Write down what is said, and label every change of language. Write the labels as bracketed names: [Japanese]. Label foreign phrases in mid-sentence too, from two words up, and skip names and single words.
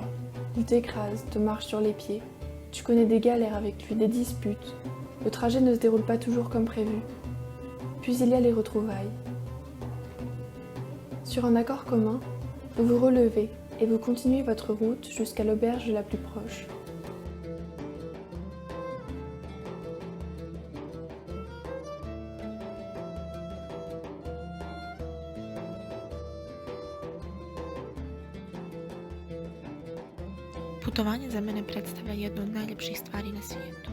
[French] Il t'écrase, te marche sur les pieds. Tu connais des galères avec lui, des disputes. Le trajet ne se déroule pas toujours comme prévu. Puis il y a les retrouvailles. Sur un accord commun, vous vous relevez et vous continuez votre route jusqu'à l'auberge la plus proche. [Serbian] Putovanje za mene predstavlja jednu od najljepših stvari na svijetu.